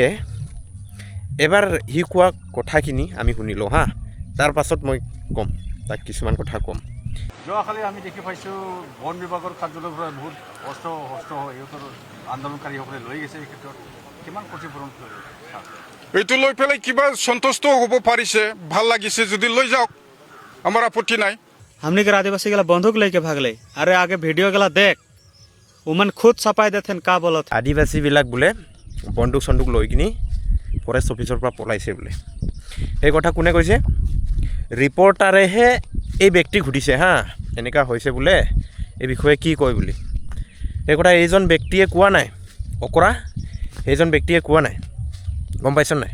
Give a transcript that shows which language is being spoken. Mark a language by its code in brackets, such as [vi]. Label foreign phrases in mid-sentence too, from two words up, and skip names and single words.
[as] এবাৰ সি কোৱা কথাখিনি আমি শুনিলোঁ হা, তাৰ পাছত মই ক'ম তাক কিছুমান কথা ক'ম। যোৱাকালি আমি দেখি পাইছোঁ বন বিভাগৰ কাৰ্যালয়ৰ পৰা বহুত অস্ত্ৰ সিহঁতৰ আন্দোলনকাৰীসকলে লৈ গৈছে। এই ক্ষেত্ৰত কিমান ক্ষতিপূৰণ এইটো লৈ পেলাই কিবা সন্তুষ্ট হ'ব পাৰিছে, ভাল লাগিছে, যদি লৈ যাওক আমাৰ আপত্তি নাই। [sck] हमने के आदिवासी गला बंदूक लेके भागले। अरे आगे वीडियो गला देख, उमन खुद छपाई देते का बोलत। [as] আদিবাসীবিলাক বোলে বন্দুক চন্দুক লৈ কিনি [en] forest office [as] পৰা পলাইছে বোলে। সেই কথা কোনে কৈছে? ৰিপৰ্টাৰেহে এই ব্যক্তিক সুধিছে হা, এনেকুৱা হৈছে বোলে, এই বিষয়ে কি কয় বুলি। সেই কথা এইজন ব্যক্তিয়ে কোৱা নাই, অকৰা সেইজন ব্যক্তিয়ে কোৱা নাই, গম পাইছ নাই?